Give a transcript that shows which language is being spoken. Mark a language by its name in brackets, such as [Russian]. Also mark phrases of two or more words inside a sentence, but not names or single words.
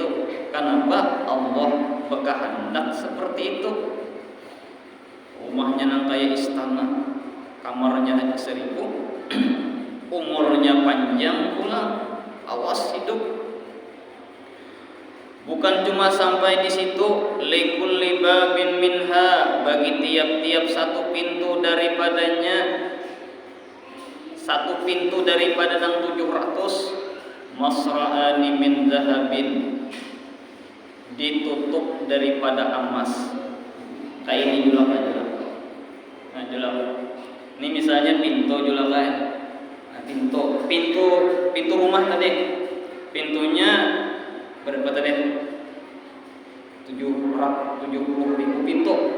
[Banjar] Kenapa Allah berkehendak seperti itu? Rumahnya nang kayak istana, kamarnya hanya 1000, umurnya panjang pula, awas hidup. Bukan cuma sampai di situ, [Arabic] لكل باب منها, [Banjar] bagi tiap-tiap satu pintu daripadanya, satu pintu daripada yang 700, [Arabic] مصراعان من ذهب, [Banjar] ditutup daripada emas. Kayak ini julak aja. Nah julak. Ini misalnya pintu julak aja. Nah, pintu rumah tadi. Pintunya berapa tadi? 70.000 pintu.